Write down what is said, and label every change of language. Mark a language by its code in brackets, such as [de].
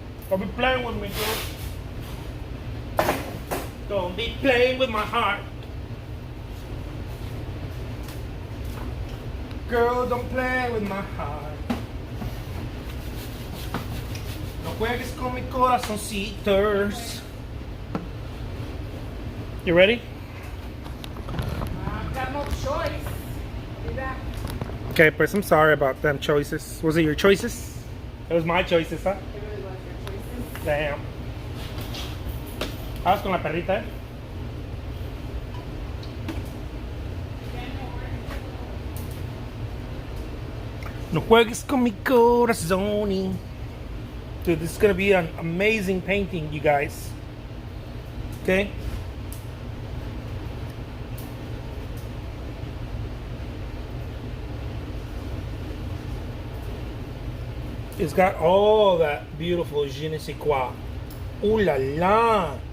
[en] Don't be playing with me, girl. Don't be playing with my heart. Girl, don't play with my heart. [es] No juegues con mi corazoncitos. [en] You ready? I've got no choice. I'll be back. Okay, but I'm sorry about them choices. Was it your choices? It was my choices, huh? It really was your choices. Damn. How's [es] con la perrita? No juegues con mi corazón. [en] Dude, this is gonna be an amazing painting, you guys. Okay? It's got all that beautiful je ne sais quoi. Ooh la la.